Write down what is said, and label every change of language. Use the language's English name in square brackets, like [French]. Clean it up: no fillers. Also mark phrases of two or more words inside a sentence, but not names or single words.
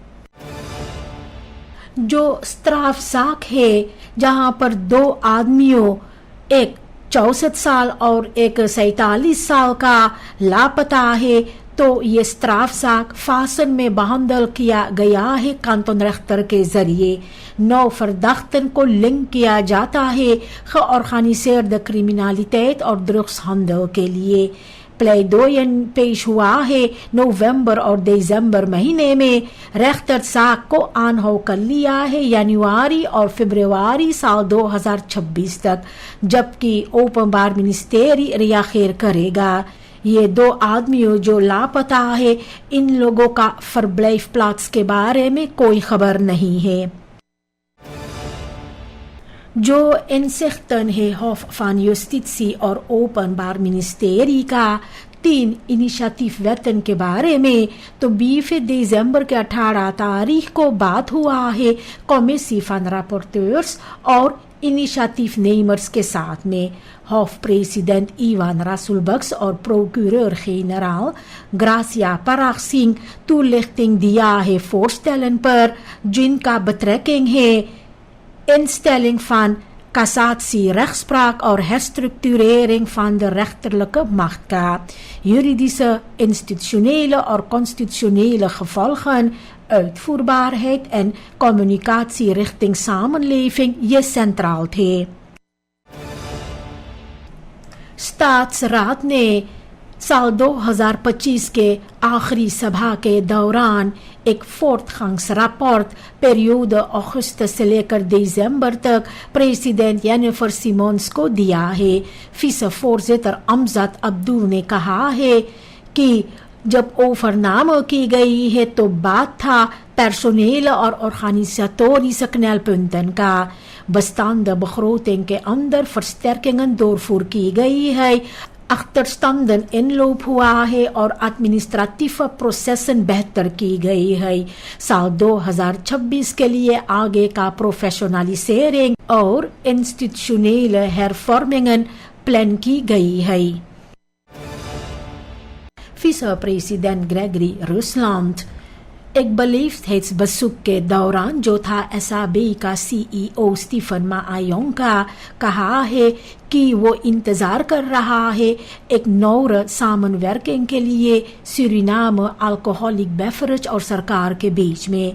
[Caribbean Hindustani] जो स्ट्राफजाक है जहां पर 2 आदमियों एक 64 साल और एक 47 साल का लापता है तो ये स्ट्राफजाक फासन में बहाल किया गया है कांटोन रेख्टर के जरिए। 9 verdachten को लिंक किया जाता है [Dutch] georganiseerde criminaliteit [Caribbean Hindustani] और drugshandel के लिए। प्लेडोयन पेश हुआ है नवंबर और दिसंबर महीने में। रेख्टर साक को आनहो कर लिया है जनवरी और फरवरी साल 2026 तक, जबकि ओपनबार मिनिस्टेरी रियाखेर करेगा। ये 2 आदमियों जो लापता है इन लोगों का [Dutch] verblijfplaats [Caribbean Hindustani] के बारे में कोई खबर नहीं है। जो inzichten है Hof van Justitie और ओपनबार मिनिस्टेरी का 3 इनिशिएटिव के बारे में तो 20 दिसंबर के 18 तारीख को बात हुआ है कमिटी [Dutch] van rapporteurs [Caribbean Hindustani] और [Dutch] initiatiefnemers [Caribbean Hindustani] के साथ में। हॉफ प्रेसिडेंट इवान रासुलबक्स और [Dutch] procureur-generaal [Caribbean Hindustani] ग्रासिया पराग सिंह toelichting दिया है voorstellen पर जिनका betrekking है [Dutch] instelling van cassatie, rechtspraak [Caribbean Hindustani] और [Dutch] herstructurering van de rechterlijke macht [Caribbean Hindustani] का। [Dutch] Juridische, institutionele और constitutionele gevolgen, uitvoerbaarheid en communicatie richting samenleving ये centraal थे। [Caribbean Hindustani] स्टाट्सरात ने साल 2025 के आखिरी सभा के दौरान एक [Dutch] voortgangsrapport periode [Caribbean Hindustani] अगस्त से लेकर दिसंबर तक प्रेसिडेंट जेनिफर सिमोन्स को दिया है। विce-voorzitter अमजद अब्दुल ने कहा है कि जब ओफरनामा की गई है तो बात था [Dutch] personele organisatorische knelpunten [Caribbean Hindustani] का [Dutch] bestaande begroting [Caribbean Hindustani] के अंदर [Dutch] versterkingen doorvoer [Caribbean Hindustani] की गई है, [Dutch] achterstanden inloop [Caribbean Hindustani] हुआ है और [Dutch] administratieve processen [Caribbean Hindustani] बेहतर की गई है. साल 2026 के लिए आगे का प्रोफेशनलिसेरिंग और [Dutch] institutionele hervormingen [Caribbean Hindustani] plan की गई है. Vice-president Gregory Rusland एक बलेफ्थheidsbezoek के दौरान जो था SAB का CEO स्टीफन माआयोंग का कहा है कि वो इंतजार कर रहा है एक [Dutch] nauwe samenwerking [Caribbean Hindustani] के लिए सूरीनाम अल्कोहलिक बेवरेज और सरकार के बीच में.